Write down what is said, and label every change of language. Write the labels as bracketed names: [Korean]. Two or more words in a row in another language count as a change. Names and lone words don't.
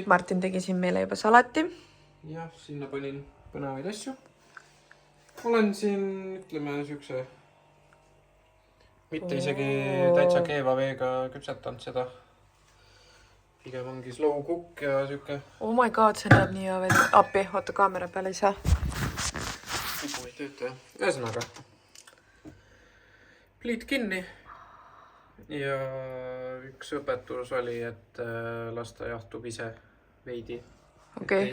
[Estonian] Martin tegi siin meile juba salati. Jah, sinna panin põnevaid asju. Olen siin, ütleme, siukse mitte isegi täitsa keeva veega küpsetanud seda. Pigem ongi [English] slow cook [Estonian] ja siuke. [English] Oh my god, [Estonian] see näeb nii hea veel. Appi, oota, kaamera peale ei saa. Kuhu ei tööta, jah. Ühesõnaga. Pliit kinni. Ja üks õpetus oli, et lasta jahtub ise veidi. Okei.